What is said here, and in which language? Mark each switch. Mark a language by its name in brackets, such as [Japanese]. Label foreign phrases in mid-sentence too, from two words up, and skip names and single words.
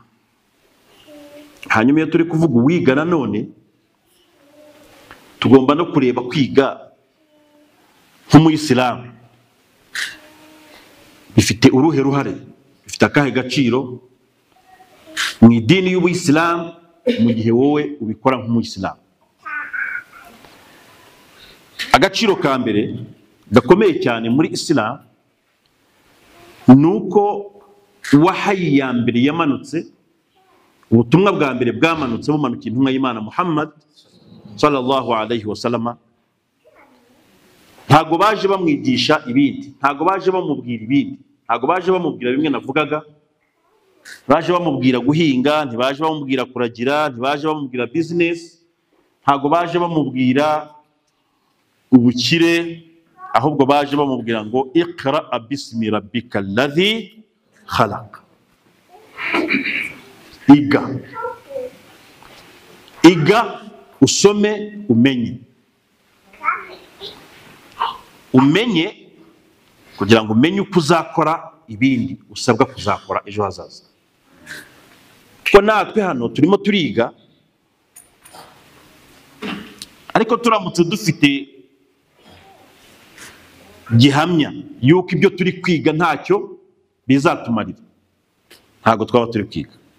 [Kinyarwanda] Hanyuma iyo turi kuvuga uwiga nanone tugomba no kureba kwiga nk'umuyisilamu bifite uruhe ruhare, bifite akahe gaciro mu idini y'ubuyisilamu mu gihe wowe ubikora nk'umuyisilamu. Agaciro ka mbere gakomeye cyane muri Islam nuko wahayi ya mbere yamanutse, ubutumwa bwa mbere bwamanutse bumanukiye intumwa y'Imana Muhammad [Arabic] صلى الله عليه وسلم. [Kinyarwanda] Ntago baje bamwigisha ibindi, ntago baje bamubwira ibindi, ntago baje bamubwira bimwe navugaga, baje bamubwira guhinga, ntibaje bamubwira kuragira, ntibaje bamubwira business, ntago baje bamubwira ubukire, ahubwo baje bamubwira ngo [Arabic] اقرأ باسم ربك الذي خلق. [Kinyarwanda] Iga usome umenye. Umenye kugira ngo umenye uko uzakora ibindi usabwa kuzakora ejo hazaza. Ko natwe hano turimo turiga, ariko turamutse dufite gihamya yuko ibyo turi kwiga ntacyo bizatumarira, ntago twaba turi kwiga.